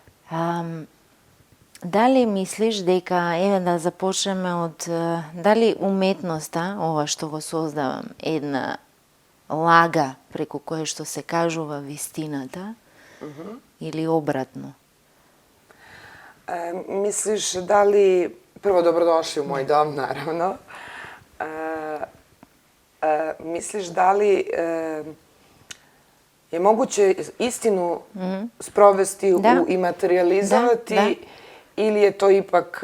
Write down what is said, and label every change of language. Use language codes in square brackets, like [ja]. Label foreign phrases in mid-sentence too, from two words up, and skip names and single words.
[mk] Дали мислиш дека, еве да започнеме од, дали уметноста, ова што го создавам, една лага преку кое што се кажува вистината, или обратно? [sr] Misliš da li, prvo dobrodošli u moj dom, naravno, misliš da li je moguće istinu sprovesti i materializovati ili je to ipak